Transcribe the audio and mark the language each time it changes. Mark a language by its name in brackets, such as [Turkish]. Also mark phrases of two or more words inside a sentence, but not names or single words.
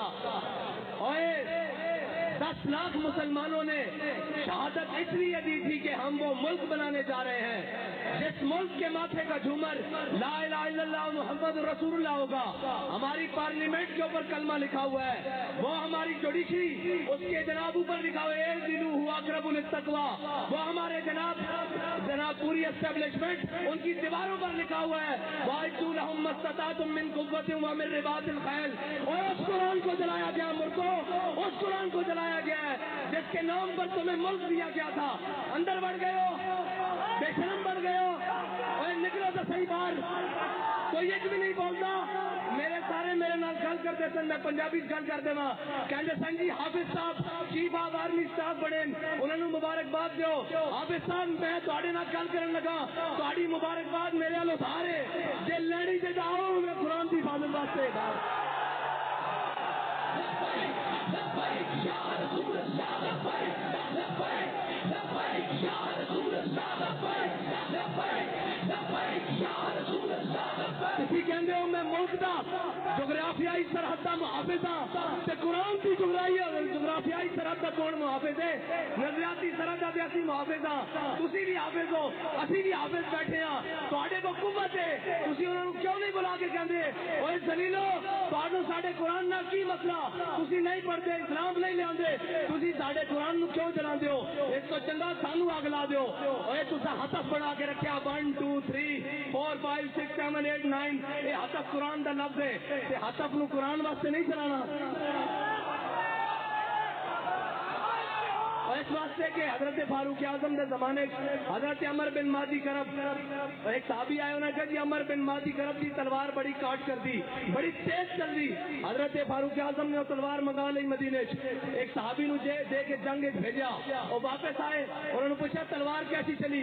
[Urdu] اور 10 لاکھ مسلمانوں نے شہادت اس لیے دی تھی کہ ہم وہ ملک بنانے جا رہے ہیں جس ملک کے ماتھے کا جھومر لا الہ الا اللہ محمد رسول اللہ ہوگا۔ ہماری پارلیمنٹ کے اوپر کلمہ لکھا ہوا ہے، وہ ہماری جوڈیشری اس کے جناب اوپر لکھا ہوا ہے [Arabic] اعدلوا هو اقرب للتقوی، [Urdu] وہ ہمارے جناب پوری اسٹیبلشمنٹ ان کی دیواروں پر لکھا ہوا ہے [Arabic] وَأَعِدُّوا لَهُم مَّا اسْتَطَعْتُم مِّن قُوَّةٍ وَمِن رِّبَاطِ الْخَيْلِ۔ [Urdu] اور اس قرآن کو جلایا گیا ملکوں، اس قرآن کو جلایا گیا ہے جس کے نام پر تمہیں ملک دیا گیا تھا۔ اندر بڑھ گئے ہو، بے شرم بڑھ گئے ہو، اور نکلو تو صحیح باہر۔ کوئی ایک بھی نہیں بولتا۔ [Punjabi] میرے نال گل کرتے سن، میں پنجابی گل کر دے کہتے سن جی حافظ صاحب [English] Chief of Army Staff [Punjabi] بنے، انہوں نے مبارکباد دیو۔ حافظ صاحب میں تواڈے نال گل کرن لگا، تواڈی مبارکباد میرے ال ادھارے جے لینی تے جاؤ، میں قرآن کی حفاظت واسطے تسی کہندے ہو میں ملک دا جغرافیائی سرحد دا محافظ ہاں، تے قرآن کی جغرافیائی سرحد دا کون محافظ ہے؟ نظریاتی سرحد دا اسی محافظ ہاں، تسی بھی حافظ ہو، اسی بھی حافظ بیٹھے ہاں، تواڈے کو قوت ہے، تسی انہاں نوں کیوں نہیں بلا کے کہندے اوے ذلیلو تواڈوں ساڈے قرآن نال کی مسئلہ؟ تسی نہیں پڑھتے، اسلام نہیں لیاندے، تسی ساڈے قرآن نوں کیوں جلاندے ہو؟ اس تو چنگا سانوں اگ لا دیو۔ اوے تساں ہتف بنا کے رکھیا 1 2 3 4 5 6 7 8 9، یہ ہتف قرآن دا لفظ ہے، تے ہتف نو قرآن واسطے نہیں چلانا۔ [Urdu] اس واسطے کہ حضرت فاروق اعظم کے زمانے حضرت عمر بن مادی کرب، ایک صحابی آئے، انہوں نے کہا جی عمر بن مادی کرب کی تلوار بڑی کاٹ کر دی، بڑی تیز چل دی۔ حضرت فاروق اعظم نے وہ تلوار منگا لی مدینے، ایک صحابی نو دے کے جنگ بھیجا، وہ واپس آئے، انہوں نے پوچھا تلوار کیسی چلی؟